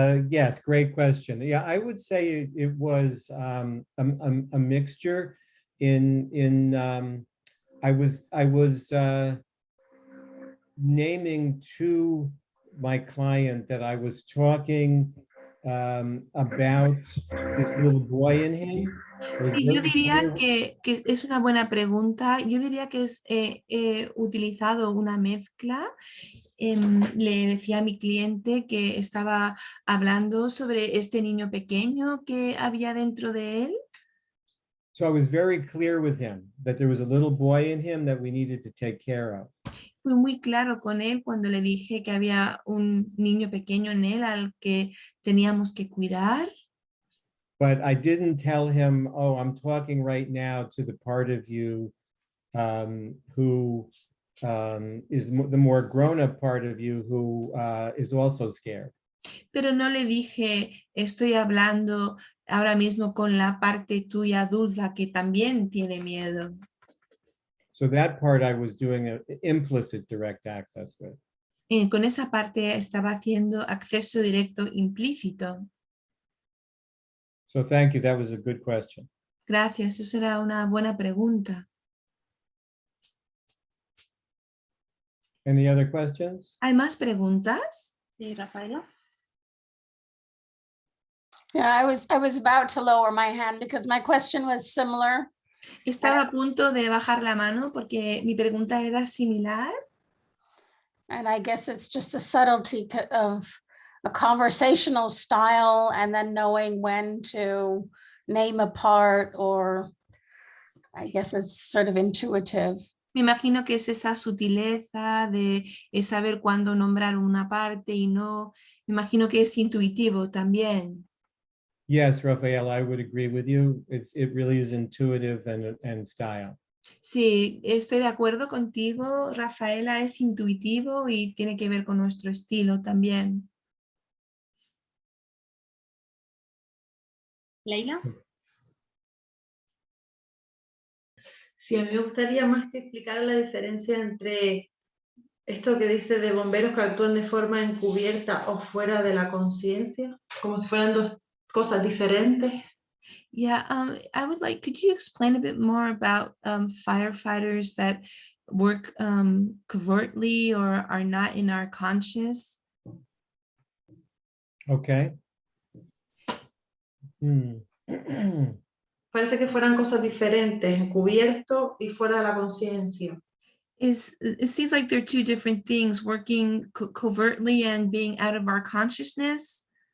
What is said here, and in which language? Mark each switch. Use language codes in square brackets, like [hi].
[en] Yes, great question. Yeah, I would say it was a mixture. I was naming to my client that I was talking about this little boy in him. [es] Sí, yo diría que es una buena pregunta. Yo diría que he utilizado una mezcla. Le decía a mi cliente que estaba hablando sobre este niño pequeño que había dentro de él. [en] So I was very clear with him that there was a little boy in him that we needed to take care of. [es] Fui muy claro con él cuando le dije que había un niño pequeño en él al que teníamos que cuidar. [en] But I didn't tell him, oh, I'm talking right now to the part of you who is the more grown-up part of you who is also scared. [es] Pero no le dije, estoy hablando ahora mismo con la parte tuya adulta que también tiene miedo. [en] So that part I was doing an implicit direct access with. [es] Con esa parte estaba haciendo acceso directo implícito. [en] So thank you, that was a good question. [es] Gracias, eso era una buena pregunta. [en] Any other questions? [es] ¿Hay más preguntas? Sí, Rafaela. [en] Yeah, I was about to lower my hand because my question was similar. [es] Estaba a punto de bajar la mano porque mi pregunta era similar. [en] And I guess it's just a subtlety of a conversational style and then knowing when to name a part, or I guess it's sort of intuitive. [es] Me imagino que es esa sutileza de saber cuándo nombrar una parte y no. Me imagino que es intuitivo también. [en] Yes, Rafael, I would agree with you. It really is intuitive and style. [es] Sí, estoy de acuerdo contigo, Rafaela, es intuitivo y tiene que ver con nuestro estilo también. Leila. Sí, a mí me gustaría más que explicar la diferencia entre esto que dice de bomberos que actúan de forma encubierta o fuera de la conciencia, como si fueran dos cosas diferentes. [en] Yeah, I would like, could you explain a bit more about firefighters that work covertly or are not in our conscious? Okay. [es] Parece que fueran cosas diferentes, encubierto y fuera de la conciencia. [en] It seems like they're two different things, working covertly and being out of our consciousness.